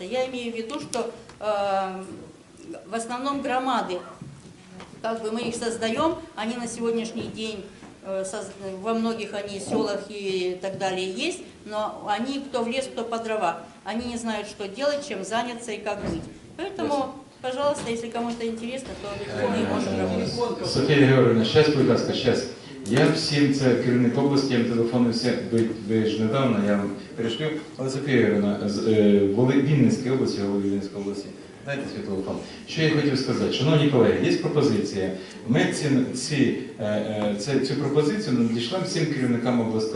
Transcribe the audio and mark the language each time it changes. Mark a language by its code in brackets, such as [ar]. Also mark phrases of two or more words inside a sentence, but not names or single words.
[ru] Я имею в виду, что в основном громады, как бы, мы их создаем, они на сегодняшний день во многих они селах и так далее есть, но они кто в лес, кто по дрова. Они не знают, что делать, чем заняться и как быть. Поэтому, пожалуйста, если кому-то интересно, то мы можем работать. [uk] Софія Георгіївна, щас, будь ласка, щас. Я всім, це керівник області, я телефонувався, ви ж недавно, я вам перешлю, але Софія Георгіївна, з Вінницької області, голови Вінницької області, дайте свій телефон. Що я хотів сказати? Шановні колеги, є пропозиція. Ми цю пропозицію надійшли всім керівникам областей.